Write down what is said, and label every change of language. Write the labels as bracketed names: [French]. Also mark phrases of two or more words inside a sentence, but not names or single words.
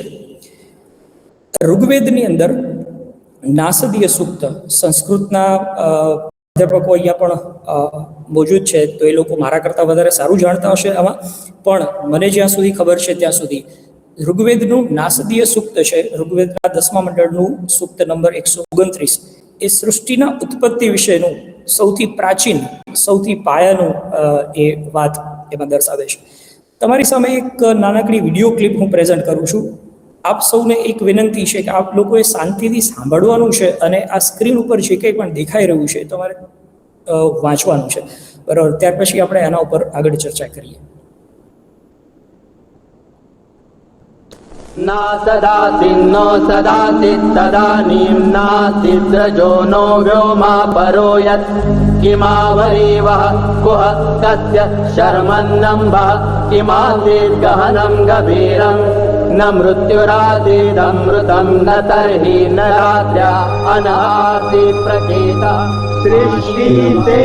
[Gujarati] ઋગ્વેદની અંદર નાસદીય સૂક્ત, સંસ્કૃતના અધ્યાપકો અહીંયા પણ મોજૂદ છે, તો એ લોકો મારા કરતાં વધારે સારું જાણતા હશે આમાં, પણ મને જ્યાં સુધી ખબર છે ત્યાં સુધી ઋગ્વેદનું નાસદીય સૂક્ત છે, ઋગ્વેદના 10મા મંડળનું સૂક્ત નંબર 129, એ સૃષ્ટિના ઉત્પત્તિ વિશેનું સૌથી પ્રાચીન, સૌથી પાયાનું એ વાત એમાં દર્શાવે છે. તમારી સામે એક નાનકડી વિડીયો ક્લિપ હું પ્રેઝન્ટ કરું છું. આપ સૌને એક વિનંતી છે કે આપ લોકોએ શાંતિથી સાંભળવાનું છે અને આ સ્ક્રીન ઉપર જે કંઈ પણ દેખાઈ રહ્યું છે તમારે વાંચવાનું છે, બરાબર. ત્યાર પછી આપણે એના ઉપર આગળ ચર્ચા કરીએ. [Sanskrit] ना सदासि नो सदासि तदानीं नास्ति सजो नो व्योमा परो यत् किमावरीवः कुह कस्य शर्मन्नम्भः किमासीत् गहनं गभीरं न मृत्युरासीदमृतं न तर्हि न रात्र्या अनासीत् प्रकेता [Hindi] सृष्टि से